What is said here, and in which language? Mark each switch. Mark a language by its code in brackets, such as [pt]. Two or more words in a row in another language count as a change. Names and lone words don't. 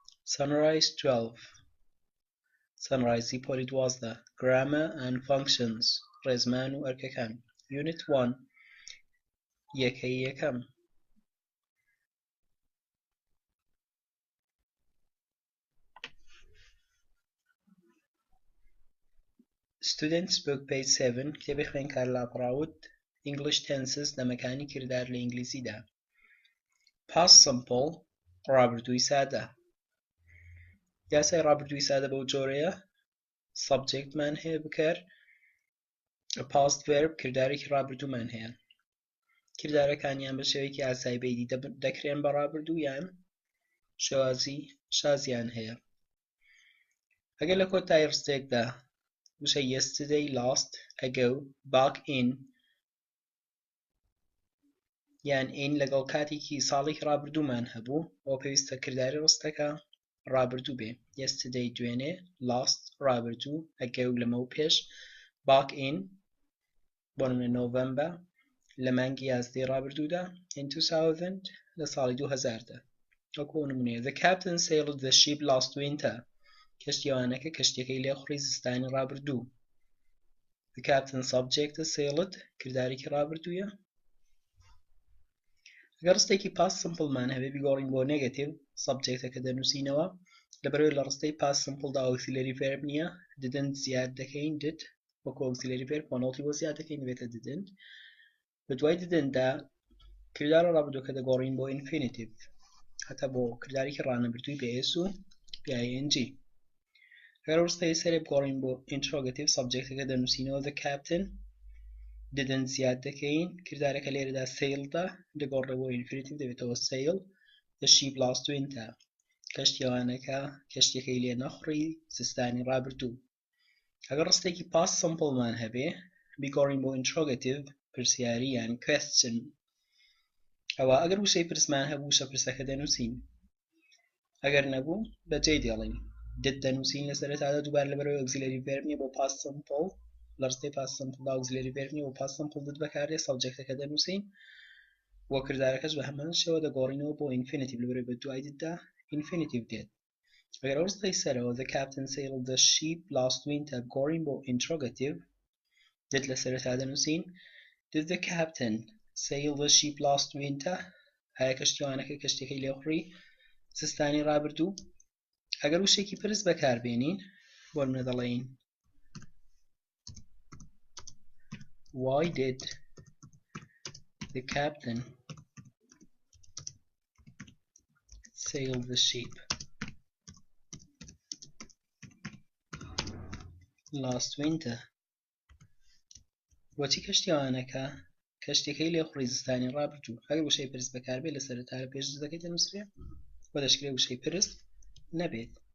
[ckb] Sunrise 12 Sunrise پۆلی 12 [en] Grammar and Functions [ckb] ڕێزمان و ئەرکەکان Unit 1 یەکەی یەکەم Students [en] book page 7 [ckb] کتێبی خوێندکار لاپەڕاوت [en] English tenses [ckb] دەمەکانی کردار لە ئینگلیزیدا [en] Past simple [ckb] ڕابردووی سادە یاسای ڕابردووی سادە بەو جۆرەیە subjectمان هەیە بکەر [en] past verb [ckb] کردارێکی ڕابردوومان هەیە کردارەکانیان بە شێوەیەکی ئاسایی بەیدی دەکرێن بە ڕابردوو یان شێوازی شازیان هەیە ئەگەر لە کۆتایی ڕستێکدا وشە [en] yesterday last ago back in [ckb] یان in لەگەڵ کاتێکی ساڵێکی ڕابردوومان هەبوو ئەوە پێویستە کرداری ڕستەکە ڕابردوو بێ yesterday دوێنێ last ڕابردوو ago لەمە و پێش [en] back in [ckb] بۆ نمونە November لە مانگی یازدەی ڕابردوودا in 2000 لە ساڵی 2000دا وەکو نمونەیە [en] the captain sailed the ship last winter [ckb] کەشتیوانەکە کەشتیەکەی لێخوڕی زستانی ڕابردوو [en] the captain subject sailed [ckb] کردارێکی ڕابردوویە ئەگەر ڕستێکی [en] past simple [ckb] مان هەبێ بیگۆڕین بۆ negative subjectەکە دەنووسینەوە لەبەرەوەی لە ڕستەی [en] past simple [ckb] دا [en] auxiliary verb [ckb] نییە didn't زیاد دەکەین did وەکو [en] auxiliary verb penalty [ckb] بۆ زیاد دەکەین دەبێتە didn't بە دوای didn't دا کردارە ڕابردووەکە دەگۆڕین بۆ infinitive هەتا بۆ کردارێکی ڕانەبردووی بە s و ing ئەگەر ڕستەی سەرێ بگۆڕین بۆ interrogative subjectەکە دەنووسینەوە [en] the captain didn't [ckb] زیاد دەکەین کردارەکە لێرەدا sailدا دەگۆڕێ بۆ infinitive دەبێتەوە [en] sail the ship last winter [ckb] کەشتیوانەکە کەشتیەکەی لێ نەخوڕی زستانی ڕابردوو ئەگەر ڕستێکی [en] past simple [ckb] مان هەبێ بیگۆڕین بۆ interrogative پرسیاری یان question ئەوە ئەگەر وشەی پرسمان هەبوو وشە پرسەکە دەنووسین ئەگەر نەبوو بەجێ دێڵین did دەنووسین لە سەرەتادا دووبار لەبەرەوەی [en] auxiliary verb [ckb] نییە بۆ [en] past simple [ckb] لە ڕستەی [en] past simple [ckb] دا [en] auxiliary verb [ckb] نییە بۆ [en] past simple [ckb] did بەکاردێ subjectەکە دەنووسین بۆ کردارەکەش بە هەمان شێوە دەگۆڕینەوە بۆ infinitive لەبەرەوەی بە دوای didدا infinitive دێت ئەگەر ڕستەی سەرەوە [en] the captain sailed the ship last winter [ckb] بگۆڕین بۆ interrogative did لە سەرەتا دەنووسین [en] did the captain sail the ship last winter [ckb] ئایا کەشتیوانەکە کەشتیەکەی لێخوڕی زستانی ڕابردوو ئەگەر وشێکی پرس بەکاربێنین بۆ نمونە دەڵێین [en] why did the captain sail the ship last winter [ckb] بۆچی کەشتیوانەکە کەشتیەکەی لێخوڕی زستانی ڕابردوو ئەگەر وشەی پرس بەکاربێ لە سەرەتا لە پێش دەکەی دەنووسرێ بۆ دەشکرێ وشەی پرس نەبێت